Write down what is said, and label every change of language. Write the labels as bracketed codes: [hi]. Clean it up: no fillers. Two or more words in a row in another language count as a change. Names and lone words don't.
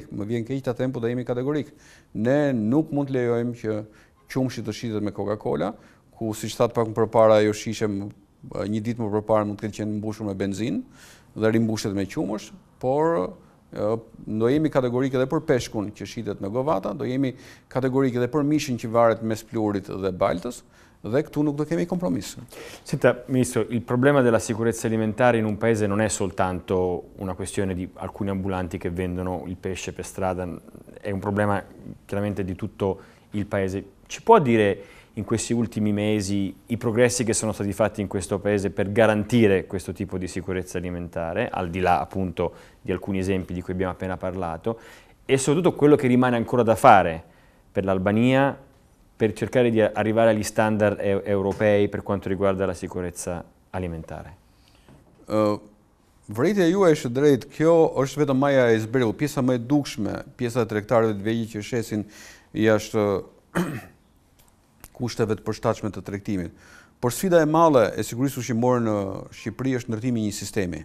[sq] Më vjen keq ta them, po do jemi kategorik. Ne nuk mund të lejojmë që qumshi të shitet me Coca-Cola, ku siç thatë pak më përpara ajo shishe një ditë më përpara mund të ketë qenë mbushur me benzinë dhe rimbushet me qumësh, por do jemi kategorik edhe për peshkun që shitet me govata, do jemi kategorik edhe për mishin që varet mes plurit dhe baltës, dhe këtu nuk do kemi compromesso. [it] Senta, Ministro, il problema della sicurezza alimentare in un paese non è soltanto una questione di alcuni ambulanti che vendono il pesce per strada, è un problema chiaramente di tutto il paese. Ci può dire in questi ultimi mesi i progressi che sono stati fatti in questo paese per garantire questo tipo di sicurezza alimentare, al di là appunto di alcuni esempi di cui abbiamo appena parlato, e soprattutto quello che rimane ancora da fare per l'Albania per cercare di arrivare agli standard europei per quanto riguarda la sicurezza alimentare? [sq] Vërejtja juaj është drejt, kjo është vetëm maja e icebergut, pjesa më e dukshme, pjesa e tregtarëve të vegjël që shesin jashtë kushteve të përshtatshme të tregtimit. Por sfida e madhe e sigurisë ushqimore në Shqipëri është ndërtimi i një sistemi.